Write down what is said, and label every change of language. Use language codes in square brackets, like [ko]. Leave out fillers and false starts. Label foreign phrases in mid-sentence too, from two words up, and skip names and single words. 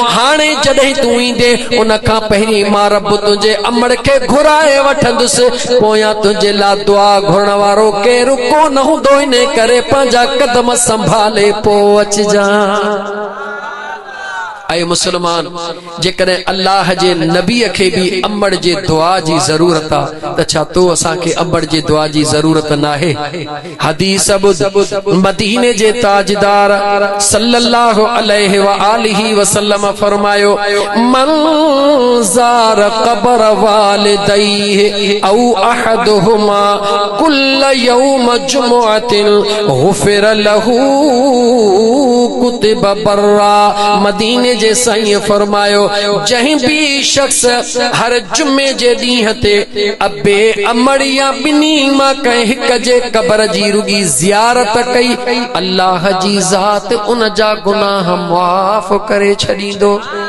[sd] हाणे जॾहिं तूं ईंदे उन खां पहिरीं मां रब तुंहिंजे अमड़ खे घुराए वठंदुसि, पोयां तुंहिंजे लाइ दुआ घुरण वारो केरु कोन हूंदो, इन करे पंहिंजा कदम संभाले पोइ अचिजां। ऐ मुसलमान, जेकॾहिं अल्लाह जे नबीअ खे बि अमड़ जे दुआ जी ज़रूरत आहे, त छा तो असांखे अमड़ जे दुआ जी ज़रूरत नाहे? हदीस ॿुध, मदीने जे ताजदार [ar] صلى الله عليه وآله وسلم फरमायो, من زار قبر والديه أو أحدهما كل يوم جمعة غفر له وكتب برا. [sd] मदीने जे साईं फरमायो, जहीं भी शख्स हर जुमे जे ॾींहं ते अबे अमड़ या ॿिन्ही मां कंहिं हिक जे क़ब्र जी रुगी ज़ियारत कई, अल्लाह जी ज़ात उन जा गुनाह मुआफ़ करे छॾींदो।